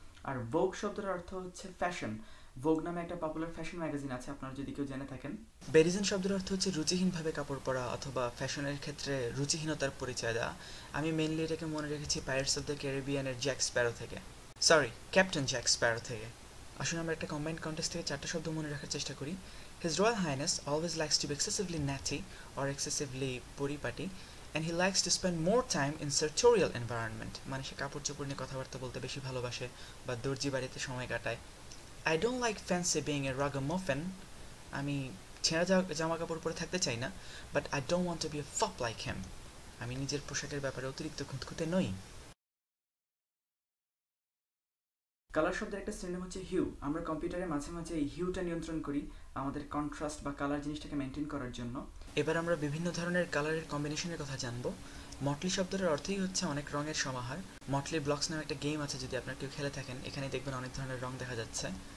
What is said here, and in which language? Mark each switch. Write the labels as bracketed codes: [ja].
[bn] আর ভোগ শব্দটার অর্থ হচ্ছে ফ্যাশন। ভোগ নামে একটা পপুলার ফ্যাশন ম্যাগাজিন আছে, আপনারা যদি কেউ জেনে থাকেন। বেরিজেন শব্দের অর্থ হচ্ছে রুচিহীনভাবে কাপড় পরা অথবা ফ্যাশনের ক্ষেত্রে রুচিহীনতার পরিচয় দেওয়া। আমি মেনলি এটাকে মনে রেখেছি pirates of the ক্যারিবিয়ানের Jack Sparrow থেকে, সরি, ক্যাপ্টেন জ্যাক স্প্যারো থেকে। আসলে আমরা একটা কম্বাইন্ড কন্টেক্সট থেকে 4টা শব্দ মনে রাখার চেষ্টা করি। [en] His Royal Highness always likes to be excessively natty or excessively [bn] পরিপাটি, [en] and he likes to spend more time in sartorial environment, [bn] মানে সে কাপড় চোপড় নিয়ে কথাবার্তা বলতে বেশি ভালোবাসে বা দর্জি বাড়িতে সময় কাটায়। [en] I don't like fancy being a ragamuffin, [bn] আমি ছেঁড়া জামা কাপড় পরে থাকতে চাই না, [en] but I don't want to be a fop like him, [bn] আমি নিজের পোশাকের ব্যাপারে অতিরিক্ত খুঁতখুঁতে নই। কালার শব্দের একটা সিনোনিম হচ্ছে হিউ। আমরা কম্পিউটারে মাঝে মাঝে এই হিউটা নিয়ন্ত্রণ করি আমাদের কন্ট্রাস্ট বা কালার জিনিসটাকে মেনটেন করার জন্য। এবার আমরা বিভিন্ন ধরনের কালারের কম্বিনেশনের কথা জানবো। মটলি শব্দের অর্থই হচ্ছে অনেক রঙের সমাহার। মটলি ব্লকস নামে একটা গেম আছে, যদি আপনারা কেউ খেলে থাকেন, এখানে দেখবেন অনেক ধরনের রং দেখা যাচ্ছে।